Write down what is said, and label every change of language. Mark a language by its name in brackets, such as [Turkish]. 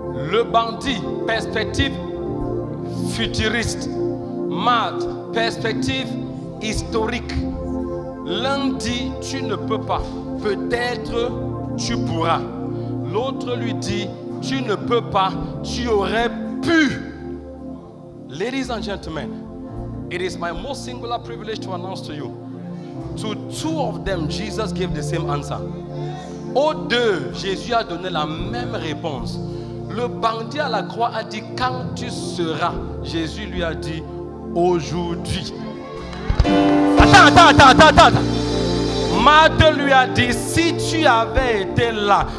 [French] Le bandit, perspective futuriste. Marthe, perspective historique. L'un dit, tu ne peux pas. Peut-être tu pourras. L'autre lui dit, tu ne peux pas, tu aurais pu. [English] Ladies and gentlemen, it is my most singular privilege to announce to you. To 2 of them, Jesus gave the same answer. [French] Aux 2, Jésus a donné la même réponse. Le bandit à la croix a dit, quand tu seras. Jésus lui a dit, aujourd'hui. Attends. Marthe lui a dit, si tu avais été là.